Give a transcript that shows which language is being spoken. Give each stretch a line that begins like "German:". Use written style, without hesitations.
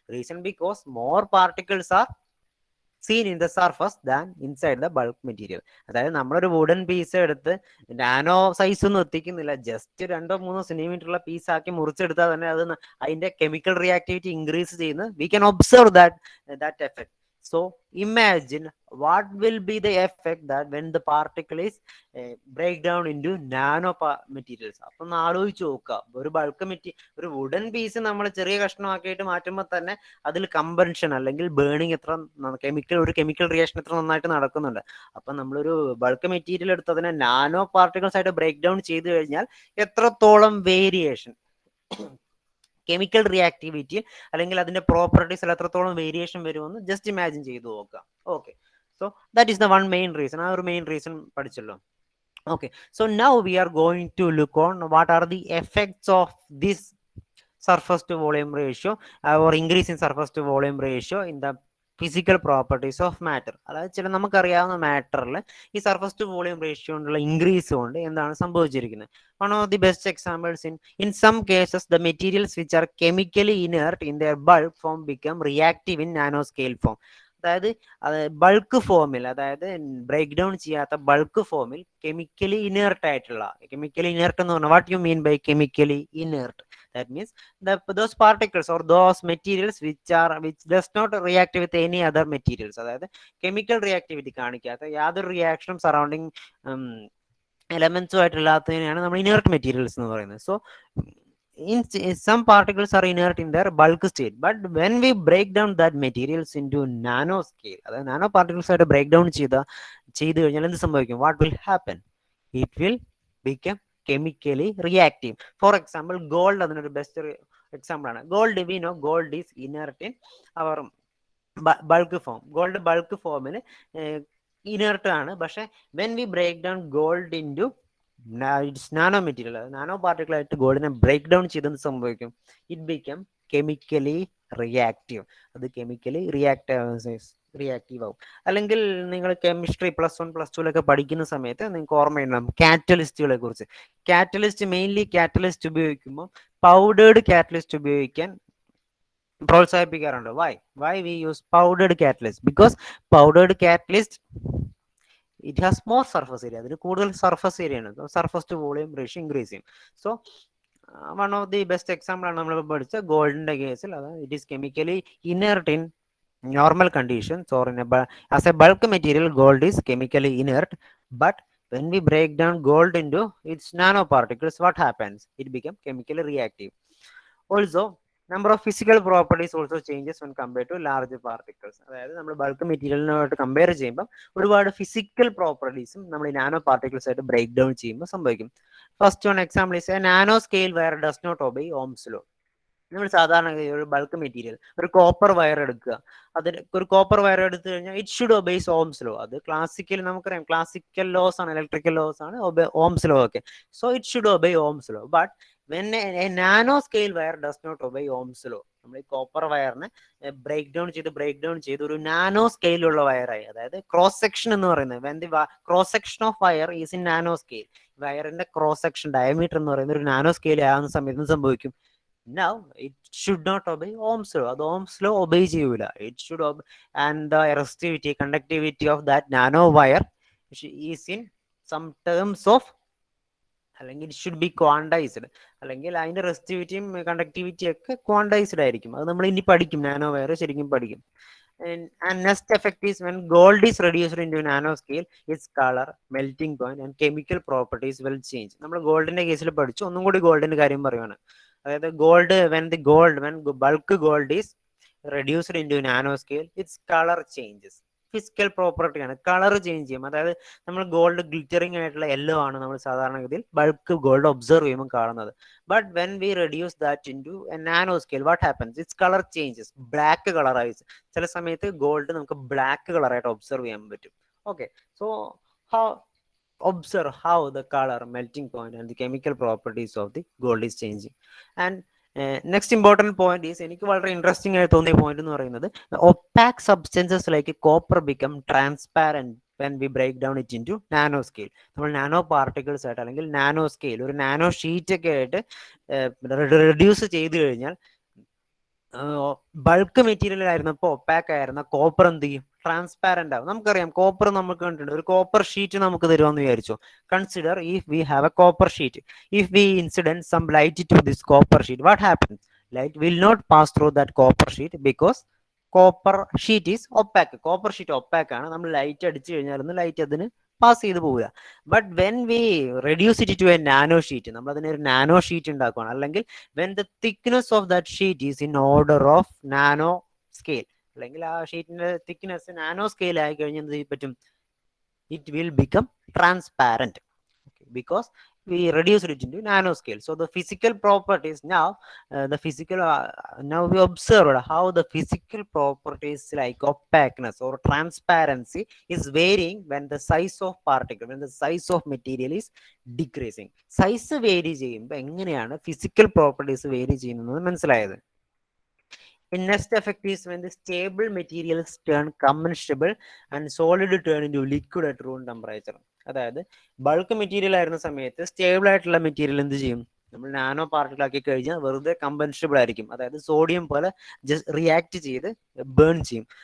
English: Reason because more particles are seen in the surface than inside the bulk material.
Malayalam: അതായത് നമ്മളൊരു wooden piece എടുത്ത് nano size ഒന്നും എത്തിക്കുന്നില്ല, just 2-3 സെന്റിമീറ്ററുള്ള piece ആക്കി മുറിച്ചെടുത്താൽ തന്നെ അത് അതിന്റെ കെമിക്കൽ റിയാക്ടിവിറ്റി ഇൻക്രീസ് ചെയ്യുന്നു.
English: We can observe that effect. So imagine what will be the effect that when the particle is break down into nano materials.
Malayalam: അപ്പൊ ഒന്ന് ആലോചിച്ച് നോക്കുക, ഒരു ബൾക്ക് ഒരു വുഡൻ പീസ് നമ്മൾ ചെറിയ കഷ്ണമാക്കിയിട്ട് മാറ്റുമ്പോൾ തന്നെ അതിൽ കമ്പൻഷൻ അല്ലെങ്കിൽ ബേണിംഗ് ഒരു കെമിക്കൽ റിയാക്ഷൻ എത്ര നന്നായിട്ട് നടക്കുന്നുണ്ട്. അപ്പൊ നമ്മളൊരു ബൾക്ക് മെറ്റീരിയൽ എടുത്ത് അതിനെ നാനോ പാർട്ടിക്കിൾസ് ആയിട്ട് ബ്രേക്ക് ഡൗൺ ചെയ്ത് കഴിഞ്ഞാൽ എത്രത്തോളം വേരിയേഷൻ കെമിക്കൽ റിയാക്ടിവിറ്റി അല്ലെങ്കിൽ അതിന്റെ പ്രോപ്പർട്ടീസിൽ എത്രത്തോളം വേരിയേഷൻ വരുമെന്ന് ജസ്റ്റ് ഇമാജിൻ ചെയ്ത് നോക്കാം.
English: Okay, so that is the one main reason.
Malayalam: ആ ഒരു main reason പഠിച്ചല്ലോ.
English: Okay, so now we are going to look on what are the effects of this surface to volume ratio or increase in surface to volume ratio in the physical properties of matter.
Malayalam: അതായത് ചില നമുക്കറിയാവുന്ന മാറ്ററിൽ ഈ surface to volume ratio കൊണ്ടുള്ള increase കൊണ്ട് എന്താണ് സംഭവിച്ചിരിക്കുന്നത്?
English: One of the best examples, in some cases the materials which are chemically inert in their bulk form become reactive in nanoscale form.
Malayalam: അതായത് bulk ഫോമിൽ, അതായത് ബ്രേക്ക് ഡൗൺ ചെയ്യാത്ത bulk ഫോമിൽ chemically inert ആയിട്ടുള്ള, കെമിക്കലി ഇനേർട്ട് എന്ന് പറഞ്ഞാൽ
English: What you mean by chemically inert? That means those particles or those materials which does not react with any other materials.
Malayalam: അതായത് chemical reactivity കാണിക്കാത്ത യാതൊരു റിയാക്ഷനും സറൗണ്ടിങ് എലമെന്റ്സുമായിട്ടില്ലാത്തതിനെയാണ് നമ്മൾ inert materials എന്ന് പറയുന്നത്.
English: so some particles are inert in their bulk state, but when we break down that materials into nano scale,
Malayalam: അതായത് nano particles ആയിട്ട് break down ചെയ്ത് കഴിഞ്ഞാൽ എന്ത് സംഭവിക്കും?
English: What will happen? It will become chemically reactive. For example gold
Malayalam: അതിനൊരു best example ആണ്.
English: Gold, we know gold is inert in our bulk form.
Malayalam: Gold bulk ഫോമിൽ inert ആണ്. പക്ഷെ
English: when we break down gold into nano material,
Malayalam: nano particle ആയിട്ട് ഗോൾഡിനെ break down ചെയ്തെന്ന് സംഭവിക്കും?
English: It become chemically reactive.
Malayalam: അത് chemically reactive ആവും. അല്ലെങ്കിൽ നിങ്ങൾ കെമിസ്ട്രി +1 +2 പഠിക്കുന്ന സമയത്ത് നിങ്ങൾക്ക് ഓർമ്മയുണ്ടാവും കാറ്റലിസ്റ്റുകളെ കുറിച്ച്. മെയിൻലി കാറ്റലിസ്റ്റ് ഉപയോഗിക്കുമ്പോൾ പൗഡേർഡ് കാറ്റലിസ്റ്റ് ഉപയോഗിക്കാൻ പ്രോത്സാഹിപ്പിക്കാറുണ്ട്.
English: Why we use powdered catalyst? Because powdered catalyst it has more surface area.
Malayalam: അതിന് കൂടുതൽ സർഫസ് ഏരിയ ആണ്. Surface to volume ratio increase ചെയ്യും.
English: so one of the best example
Malayalam: ആണ് നമ്മൾ പഠിച്ച ഗോൾഡിന്റെ കേസിൽ.
English: അതായത് it is chemically inert in normal conditions or as a bulk material. Gold is chemically inert, but when we break down gold into its nanoparticles, what happens? It becomes chemically reactive. Also, number of physical properties also changes when compared to large particles.
Malayalam: അതായത് നമ്മൾ bulk മെറ്റീരിയലിനോട്ട് compare ചെയ്യുമ്പോൾ ഒരുപാട് physical പ്രോപ്പർട്ടീസും നമ്മൾ ഈ nano particles ആയിട്ട് break down ചെയ്യുമ്പോൾ സംഭവിക്കും.
English: First one example is a nano scale wire does not obey Ohm's law.
Malayalam: നമ്മൾ സാധാരണ ഒരു ബൾക്ക് മെറ്റീരിയൽ, ഒരു കോപ്പർ വയർ എടുക്കുക. അതിന് ഒരു കോപ്പർ വയർ എടുത്തു കഴിഞ്ഞാൽ
English: It should obeys Ohm's law.
Malayalam: അത് ക്ലാസിക്കൽ, നമുക്കറിയാം ക്ലാസിക്കൽ ലോസ് ആണ്, ഇലക്ട്രിക്കൽ ലോസ് ആണ്, ഓംസ് ലോ ഒക്കെ.
English: So it should obey Ohm's law. But when a nano scale wire does not obey Ohm's law,
Malayalam: നമ്മൾ ഈ copper വയറിനെ break down ചെയ്ത് ഒരു nano സ്കെയിലുള്ള വയറായി. അതായത് ക്രോസ് സെക്ഷൻ എന്ന് പറയുന്നത്
English: When the cross section of wire is in nano scale.
Malayalam: വയറിന്റെ cross section diameter എന്ന് പറയുന്ന ഒരു നാനോ സ്കെയിൽ ആകുന്ന സമയത്ത് സംഭവിക്കും.
English: Now it should not obey Ohm's law.
Malayalam: അത് Ohm's law obey ചെയ്യൂല.
English: It should obey, and the resistivity, conductivity of that nano wire is in some terms of, അല്ലെങ്കിൽ it should be quantized,
Malayalam: അല്ലെങ്കിൽ അതിന്റെ റെസിസ്റ്റിവിറ്റിയും കണ്ടക്ടിവിറ്റിയും ഒക്കെ quantised ആയിരിക്കും. അത് നമ്മൾ ഇനി പഠിക്കും, നാനോ വയർ ശരിക്കും പഠിക്കും.
English: And next effect is when gold is reduced into nanoscale, its color, melting point and chemical properties will change.
Malayalam: നമ്മൾ ഗോൾഡിന്റെ കേസിൽ പഠിച്ചു. ഒന്നും കൂടി ഗോൾഡിന്റെ കാര്യം പറയുവാണ്. അതായത്
English: when bulk gold is reduced into nanoscale, its color changes.
Malayalam: Physical property ആണ്, കളർ ചേഞ്ച് ചെയ്യും. അതായത് നമ്മൾ ഗോൾഡ് ഗ്ലിറ്ററിംഗ് ആയിട്ടുള്ള യെല്ലോ ആണ് നമ്മൾ സാധാരണഗതിയിൽ ബൾക്ക് ഗോൾഡ് ഒബ്സർവ് ചെയ്യുമ്പോൾ കാണുന്നത്.
English: But when we reduce that into nano scale, what happens? Its colour changes,
Malayalam: black കളറായി. ചില സമയത്ത് ഗോൾഡ് നമുക്ക് ബ്ലാക്ക് കളറായിട്ട് ഒബ്സർവ് ചെയ്യാൻ പറ്റും.
English: Okay, so observe how the color, melting point and the chemical properties of the gold is changing. And next important point is,
Malayalam: എനിക്ക് വളരെ interesting ആയി തോന്നിയ പോയിന്റ് എന്ന് പറയുന്നത്,
English: Opaque substances like copper become transparent when we break down it into nano scale.
Malayalam: നമ്മൾ nano particles ആയിട്ട് അല്ലെങ്കിൽ nano scale, ഒരു നാനോ ഷീറ്റ് ഒക്കെ ആയിട്ട് റെഡ്യൂസ് ചെയ്ത് കഴിഞ്ഞാൽ, ബൾക്ക് മെറ്റീരിയൽ ആയിരുന്നപ്പോൾ ഒപ്പാക്ക് ആയിരുന്ന കോപ്പർ എന്ത് ചെയ്യും? ട്രാൻസ്പാരന്റ് ആവും. നമുക്കറിയാം കോപ്പർ നമുക്ക് കണ്ടിട്ടുണ്ട്. ഒരു കോപ്പർ ഷീറ്റ് നമുക്ക് തരുമെന്ന് വിചാരിച്ചു.
English: Consider if we have a copper sheet. If we incident some light to this copper sheet, what happens? Light will not pass through that copper sheet because copper sheet is opaque.
Malayalam: Copper sheet opaque ആണ്. നമ്മൾ light അടിച്ചു കഴിഞ്ഞാൽ light അതിന് pass ചെയ്ത് പോവുക.
English: but when we reduce it to a nano sheet,
Malayalam: നമ്മൾ അതിനെ ഒരു നാനോ ഷീറ്റ് ഉണ്ടാക്കുകയാണ്, അല്ലെങ്കിൽ
English: when the thickness of that sheet is in order of nano scale,
Malayalam: അല്ലെങ്കിൽ ആ ഷീറ്റിന്റെ തിക്നെസ് നാനോ സ്കെയിൽ ആയി കഴിഞ്ഞാൽ എന്ത് പറ്റും?
English: It will become transparent because we reduced it into nanoscale. So the physical properties now, now we observed how the physical properties like opaqueness or transparency is varying when the size of particle, when the size of material is decreasing.
Malayalam: Size vary ചെയ്യുമ്പോൾ എങ്ങനെയാണ് physical properties vary ചെയ്യുന്നത് മനസ്സിലായത്?
English: In next effect is when the stable materials turn combustible and solid turn into liquid at room temperature.
Malayalam: അതായത് bulk material ആയിരുന്ന സമയത്ത് stable ആയിട്ടുള്ള material എന്ത് ചെയ്യും? നമ്മൾ നാനോ പാർട്ടിക്കിൾ ആക്കി കഴിഞ്ഞാൽ വെറുതെ കമ്പൻസ്റ്റബിൾ ആയിരിക്കും. അതായത് സോഡിയം പോലെ ജസ്റ്റ് റിയാക്ട് ചെയ്ത് ബേൺ ചെയ്യും.